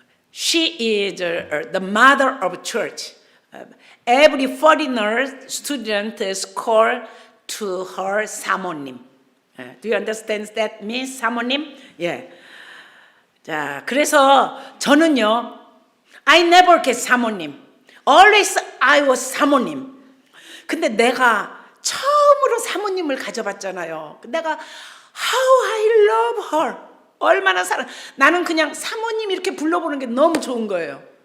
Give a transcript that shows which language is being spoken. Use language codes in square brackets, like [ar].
[en] She is the mother of church. Every foreigner student is called to her 사모님. Do you understand that means 사모님? [ko] 예. 자, 그래서 저는요, [en] I never get [ko] 사모님. [en] Always I was 사모님. [ko] 근데 내가 처음으로 사모님을 가져봤잖아요. 내가 [en] how I love her. [ko] 얼마나 나는 그냥 사모님 이렇게 불러보는 게 너무 좋은 거예요.